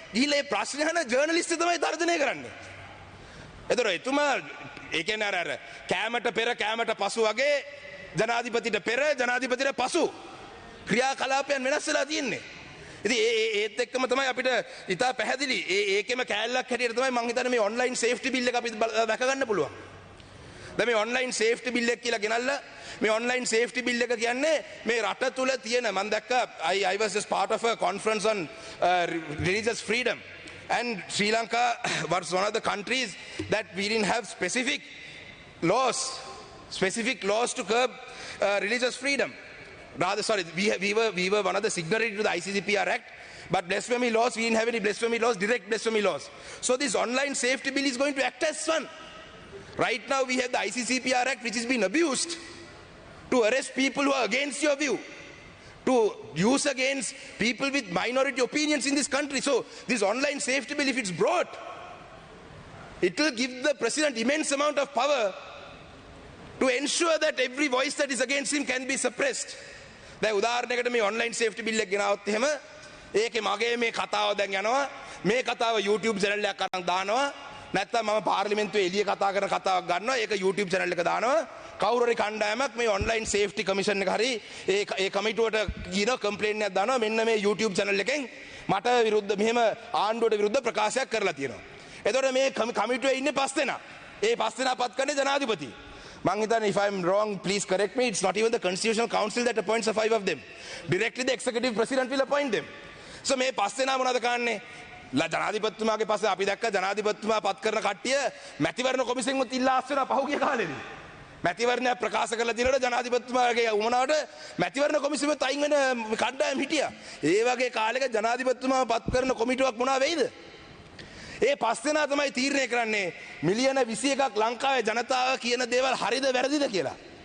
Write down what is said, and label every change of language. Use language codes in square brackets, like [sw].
[si] ගිහිල්ලා මේ ප්‍රශ්න අහන ජර්නලිස්ට් තමයි තර්ජනය කරන්නේ. ඒතර එතුමා ඒ කියන්නේ අර කැමට පෙර කැමට පසු වගේ ජනාධිපතිට පෙර ජනාධිපතිට පසු ක්‍රියාකලාපයන් වෙනස් වෙලා තියෙන්නේ. ඉතින් ඒත් එක්කම තමයි අපිට ඉතා පැහැදිලි ඒකෙම කෑල්ලක් හැටියට තමයි මම හිතන්නේ මේ ඔන්ලයින් සේෆ්ටි බිල් එක අපි දැක ගන්න පුළුවන්. දැන් මේ ඔන්ලයින් සේෆ්ටි බිල් එක කියලා ගෙනල්ලා මේ ඔන්ලයින් සේෆ්ටි බිල් එක කියන්නේ මේ රට තුල තියෙන මම දැක්කා [en] I was just part of a conference on religious freedom and Sri Lanka was one of the countries that we didn't have specific laws to curb religious freedom. Rather, sorry, we were one of the signatories to the ICCPR Act, but blasphemy laws, we didn't have any blasphemy laws, direct blasphemy laws. So this online safety bill is going to act as one. Right now we have the ICCPR Act which is being abused to arrest people who are against your view. to use against people with minority opinions in this country. So this online safety bill, if it's brought, it will give the president immense amount of power to ensure that every voice that is against him can be suppressed. [si] දැන් උදාහරණයකට මේ online safety bill එක ගෙනාවොත් එහෙම ඒකේ මගේ මේ කතාව දැන් යනවා මේ කතාව YouTube channel එකක් අරන් දානවා නැත්නම් මම පාර්ලිමේන්තුවේ එළිය කතා කරන කතාවක් ගන්නවා ඒක YouTube channel එක දානවා කවුරු හරි කණ්ඩායමක් මේ online safety commission එක හරි ඒ කමිටුවට කියන කම්ප්ලේන්ට් එකක් දානවා මෙන්න මේ YouTube channel එකෙන් මට විරුද්ධ මෙහෙම ආණ්ඩුවට විරුද්ධ ප්‍රකාශයක් කරලා තියෙනවා. එතකොට මේ කමිටුවේ ඉන්නේ 5 දෙනා. ඒ 5 දෙනා පත් කරන්නේ ජනාධිපති. මං හිතන්නේ [en] if I'm wrong please correct me, it's not even the constitutional council that appoints the 5 of them. Directly the executive president will appoint them. [si] So මේ 5 දෙනා මොනවද කරන්නේ? ජනාධිපතිතුමාගේ පස්සේ අපි දැක්ක ජනාධිපතිතුමා පත් කරන කට්ටිය මැතිවරණ කොමිසමෙන් උත් ඉල්ලා ආස්සෙනවා පහුගිය කාලෙදී. මැතිවරණය ප්‍රකාශ කරලා දිනවල ජනාධිපතිතුමාගේ උමනාවට මැතිවරණ කොමිසමෙන් අයින් වෙන කණ්ඩායම් හිටියා. ඒ වගේ කාලයක ජනාධිපතිතුමාව පත් කරන කොමිටුවක් මොනවා වෙයිද? ඒ 5 දෙනා තමයි තීරණය කරන්නේ මිලියන 21ක් ලංකාවේ ජනතාව කියන දේවල් හරිද වැරදිද කියලා.